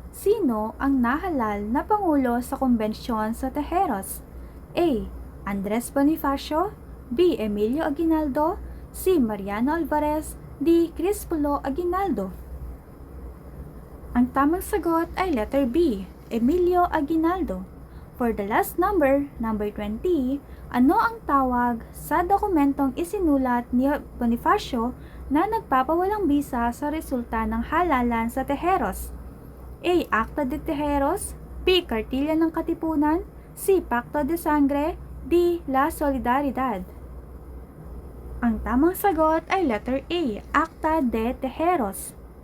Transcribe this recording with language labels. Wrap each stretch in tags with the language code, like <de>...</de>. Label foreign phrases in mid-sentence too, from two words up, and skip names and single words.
<tl>Sino ang nahalal na pangulo sa kumbensyon sa Tejeros? A. Andres Bonifacio, B. Emilio Aguinaldo, C. Mariano Alvarez, D. Crispulo Aguinaldo. Ang tamang sagot ay letter B. Emilio Aguinaldo.</tl> <en>For the last number, number 20,</en> <tl>ano ang tawag sa dokumentong isinulat ni Bonifacio na nagpapawalang bisa sa resulta ng halalan sa Tejeros? A.</tl> <es>Acta de Tejeros,</es> <tl>B. Kartilya ng Katipunan, C.</tl> <es>Pacto de Sangre,</es> <tl>D.</tl> <es>La Solidaridad.</es> <tl>Ang tamang sagot ay letter A.</tl> <es>Acta de Tejeros.</es>